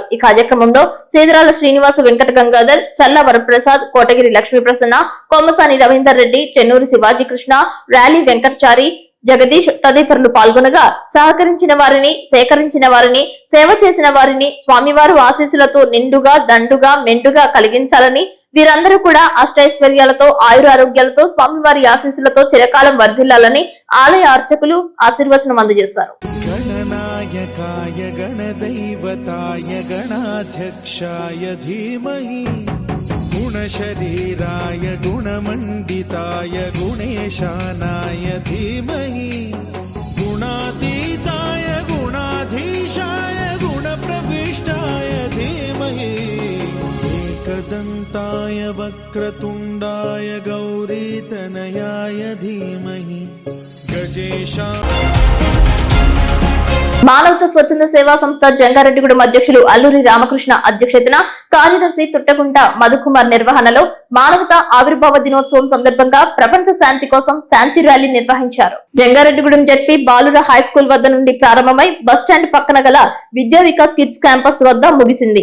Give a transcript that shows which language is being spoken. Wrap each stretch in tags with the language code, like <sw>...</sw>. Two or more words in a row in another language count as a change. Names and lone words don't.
<te>ఈ కార్యక్రమంలో సీదరాల శ్రీనివాస వెంకట గంగాధర్, చల్ల వరప్రసాద్, కోటగిరి లక్ష్మీ ప్రసన్న, కొమ్మసాని రవీందర్ రెడ్డి, చెన్నూరి శివాజీ కృష్ణ, ర్యాలీ వెంకటచారి, జగదీష్ తదితరులు పాల్గొనగా సహకరించిన వారిని, సేకరించిన వారిని, సేవ చేసిన వారిని స్వామివారు ఆశీస్సులతో నిండుగా, దండుగా, మెండుగా కలిగించాలని, వీరందరూ కూడా అష్టైశ్వర్యాలతో, ఆయురారోగ్యాలతో, స్వామివారి ఆశీస్సులతో చిరకాలం వర్ధిల్లాలని ఆలయ అర్చకులు ఆశీర్వచనం అందజేశారు.</te> <sa>गणनायकाय गणदैवताय गणाध्यक्षाय धीमहि गुणशरीराय गुणमण्डिताय गुणेशानाय धीमहि गुणातीताय गुणाधीशाय गुणप्रविष्टाय धीमहि एकदन्ताय वक्रतुण्डाय गौरीतनयाय धीमहि गजेशा</sa> <te>మానవత స్వచ్ఛంద సేవా సంస్థ జంగారెడ్డిగూడెం అధ్యక్షులు అల్లూరి రామకృష్ణ అధ్యక్షతన, కార్యదర్శి తుట్టకుంట మధుకుమార్ నిర్వహణలో మానవత ఆవిర్భావ దినోత్సవం సందర్భంగా ప్రపంచ శాంతి కోసం శాంతి ర్యాలీ నిర్వహించారు. జంగారెడ్డిగూడెం జెడ్పీ బాలుర</te> <en>high school</en> <te>వద్ద నుండి ప్రారంభమై బస్టాండ్ పక్కన గల విద్యా వికాస్ కిడ్స్ క్యాంపస్ వద్ద ముగిసింది.</te>